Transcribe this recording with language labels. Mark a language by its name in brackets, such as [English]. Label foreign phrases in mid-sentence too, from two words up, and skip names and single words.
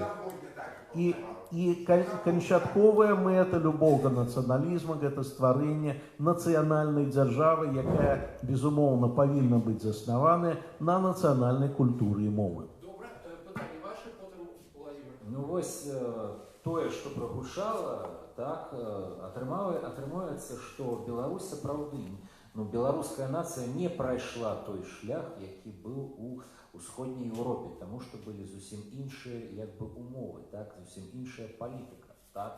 [Ukrainian] І кончаткова мета любого націоналізму – це створення національної держави, яка, безумовно, повинна бути заснована на національній культурі і мові. Добре, питання ваше, потім Владимир. [Belarusian] Ну ось тое, што прагучала, так, атрымаецца, што Беларусь сапраўды ну, беларуская нацыя не прайшла той шлях, які быў у ўсходняй Еўропе, таму што былі зусім іншыя як бы умовы, так, зусім іншая палітыка, так.